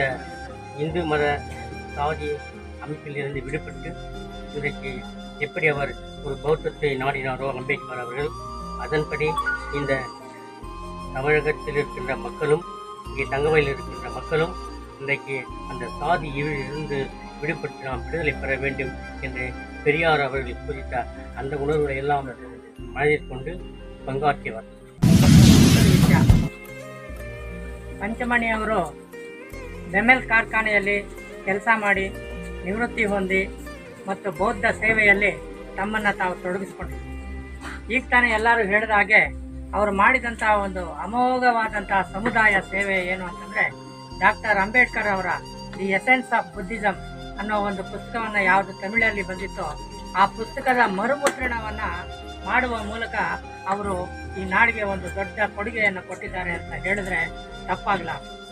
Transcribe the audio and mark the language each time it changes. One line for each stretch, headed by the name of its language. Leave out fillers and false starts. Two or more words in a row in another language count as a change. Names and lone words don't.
Tamil: இந்து மத சாதி அமைப்பில் இருந்து விடுபட்டு இன்றைக்கு எப்படி அவர் ஒரு பௌத்தத்தை நாடினாரோ அம்பேத்கர் அவர்கள், அதன்படி இந்த தமிழகத்தில் இருக்கின்ற மக்களும் இங்கே தங்கமையில் இருக்கின்ற மக்களும் இன்றைக்கு அந்த சாதி இருந்து விடுபட்டு நாம் விடுதலை பெற வேண்டும் என்று பெரியார் அவர்கள் குறித்த அந்த உணர்வுகளை எல்லாம் மனதில் கொண்டு பங்காற்றியவர்.
Kannada: ಪಂಚಮಣಿ ಅವರು ಬೆಮೆಲ್ ಕಾರ್ಖಾನೆಯಲ್ಲಿ ಕೆಲಸ ಮಾಡಿ ನಿವೃತ್ತಿ ಹೊಂದಿ ಮತ್ತು ಬೌದ್ಧ ಸೇವೆಯಲ್ಲಿ ತಮ್ಮನ್ನು ತಾವು ತೊಡಗಿಸಿಕೊಂಡರು. ಈಗ ತಾನೇ ಎಲ್ಲರೂ ಹೇಳಿದ ಹಾಗೆ ಅವರು ಮಾಡಿದಂತಹ ಒಂದು ಅಮೋಘವಾದಂತಹ ಸಮುದಾಯ ಸೇವೆ ಏನು ಅಂತಂದರೆ, ಡಾಕ್ಟರ್ ಅಂಬೇಡ್ಕರ್ ಅವರ ದಿ ಎಸೆನ್ಸ್ ಆಫ್ ಬುದ್ಧಿಸಮ್ ಅನ್ನೋ ಒಂದು ಪುಸ್ತಕವನ್ನು ಯಾವುದು ತಮಿಳಲ್ಲಿ ಬಂದಿತ್ತೋ ಆ ಪುಸ್ತಕದ ಮರುಮುದ್ರಣವನ್ನು ಮಾಡುವ ಮೂಲಕ ಅವರು ಈ ನಾಡಿಗೆ ಒಂದು ದೊಡ್ಡ ಕೊಡುಗೆಯನ್ನು ಕೊಟ್ಟಿದ್ದಾರೆ ಅಂತ ಹೇಳಿದ್ರೆ ತಪ್ಪಾಗಲಾರದು.